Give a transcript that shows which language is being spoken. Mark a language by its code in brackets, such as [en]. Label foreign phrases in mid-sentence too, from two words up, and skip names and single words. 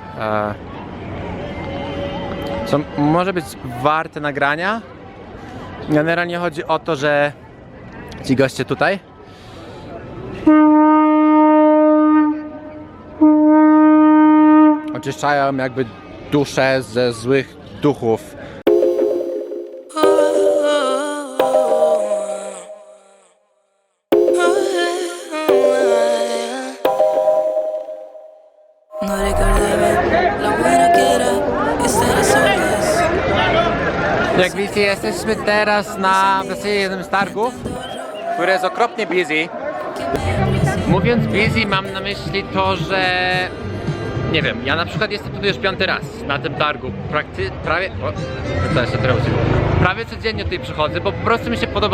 [pl] Co może być warte nagrania. Generalnie chodzi o to, że ci goście tutaj oczyszczają jakby duszę ze złych duchów. [es] No recordaba lo buena que era estar a solas. [pl] Jak widzicie, jesteśmy teraz na w zasadzie jednym z targów, który jest okropnie busy. Mówiąc busy, mam na myśli to, że nie wiem, ja na przykład jestem tutaj już 5. raz na tym targu. Prawie codziennie tutaj przychodzę, bo po prostu mi się podoba.